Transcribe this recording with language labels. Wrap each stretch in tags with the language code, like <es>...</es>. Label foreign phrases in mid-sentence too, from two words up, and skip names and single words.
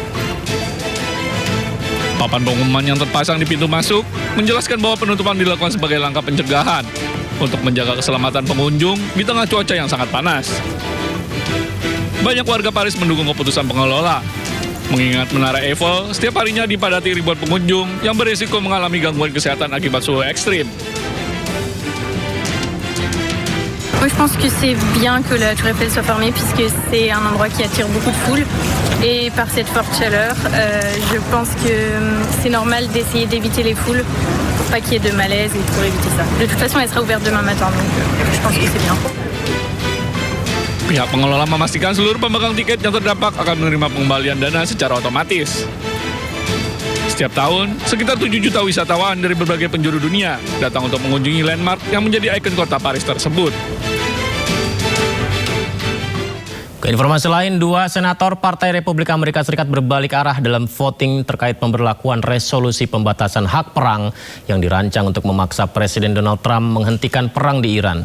<id>Papan pengumuman yang terpasang di pintu masuk menjelaskan bahwa penutupan dilakukan sebagai langkah pencegahan untuk menjaga keselamatan pengunjung di tengah cuaca yang sangat panas. Banyak warga Paris mendukung keputusan pengelola, mengingat Menara Eiffel setiap harinya dipadati ribuan pengunjung yang berisiko mengalami gangguan kesehatan akibat suhu ekstrim.</id> <fr>Moi, je pense que c'est bien que la Tour Eiffel soit fermée puisque c'est un endroit qui attire beaucoup de foule. Et par cette forte chaleur, je pense que c'est normal d'essayer d'éviter les foules pour pas qu'il y ait de malaise et pour éviter ça. De toute façon, elle sera ouverte demain matin, donc je pense que c'est bien.</fr> <id>Pihak pengelola memastikan seluruh pemegang tiket yang terdampak akan menerima pengembalian dana secara otomatis. Setiap tahun, sekitar 7 juta wisatawan dari berbagai penjuru dunia datang untuk mengunjungi landmark yang menjadi ikon kota Paris tersebut. Ke informasi lain, 2 senator Partai Republik Amerika Serikat berbalik arah dalam voting terkait pemberlakuan resolusi pembatasan hak perang yang dirancang untuk memaksa Presiden Donald Trump menghentikan perang di Iran.</id>